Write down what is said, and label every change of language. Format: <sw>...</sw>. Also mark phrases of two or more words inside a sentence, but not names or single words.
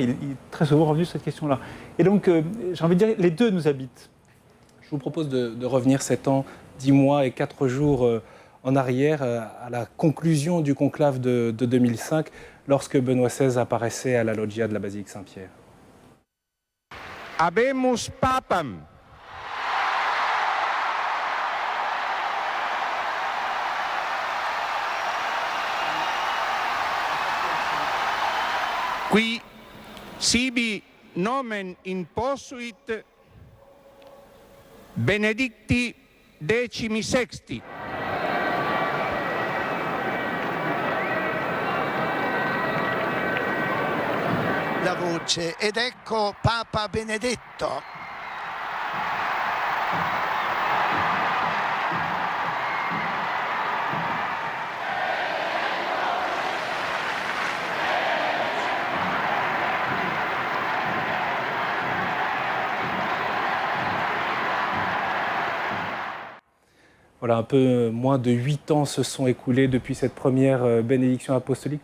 <fr>Il est très souvent revenu sur cette question-là. Et donc, j'ai envie de dire, les deux nous habitent. Je vous propose de revenir 7 ans, 10 mois et 4 jours en arrière, à la conclusion du conclave de 2005, lorsque Benoît XVI apparaissait à la loggia de la basilique Saint-Pierre.</fr> <la>Habemus papam. Qui sibi nomen imposuit Benedicti XVI.</la> <it>La voce ed ecco Papa Benedetto.</it> <fr>Voilà, un peu moins de 8 ans se sont écoulés depuis cette première bénédiction apostolique.</fr>